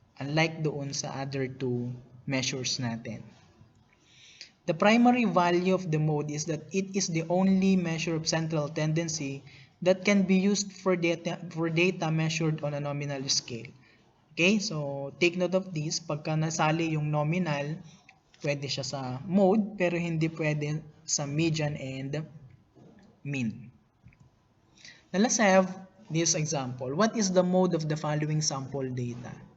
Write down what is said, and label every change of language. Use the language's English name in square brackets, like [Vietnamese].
[English] Unlike [Filipino] doon sa [English] other two measures natin. The primary value of the mode is that it is the only measure of central tendency that can be used for data measured on a nominal scale. Okay, so take note of this. [Filipino] Pagka nasali yung nominal, pwede siya sa mode, pero hindi pwede sa median and mean. [English] Now let's have this example. What is the mode of the following sample data?